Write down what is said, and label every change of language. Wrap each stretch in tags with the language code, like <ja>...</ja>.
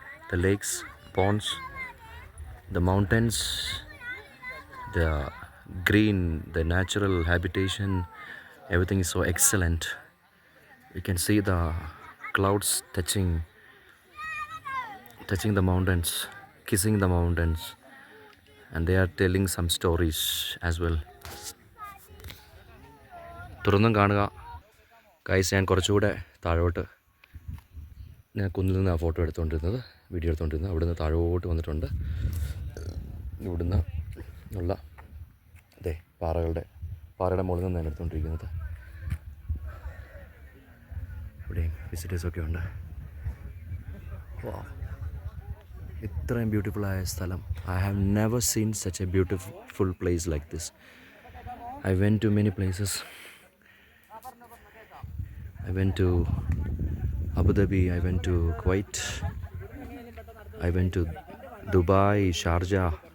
<en>The lakes, ponds, the mountains, the green, the natural habitation, everything is so excellent. You can see the clouds touching the mountains, kissing the mountains, and they are telling some stories as well.</en> <ml>തുറന്നും കാണുക guys. ഞാൻ കുറച്ചുകൂടെ താഴോട്ട്, ഞാൻ കുന്നിൽ നിന്ന് ആ photo എടുത്തുകൊണ്ടിരുന്നത്, video എടുത്തുകൊണ്ടിരുന്നത്. അവിടെ നിന്ന് താഴോട്ട് വന്നിട്ടുണ്ട്. ഇവിടുന്ന് ഉള്ള അതെ പാറയുടെ മുകളിൽ നിന്നാണ് എടുത്തുകൊണ്ടിരിക്കുന്നത്. ഇവിടെയും വിസിറ്റേഴ്സൊക്കെ ഉണ്ട്. ഇത്രയും ബ്യൂട്ടിഫുള്ളായ സ്ഥലം.</ml> <en>I have never seen such a beautiful place like this. I went to many places. I went to Abu Dhabi, I went to Kuwait, I went to Dubai, Sharjah.</en>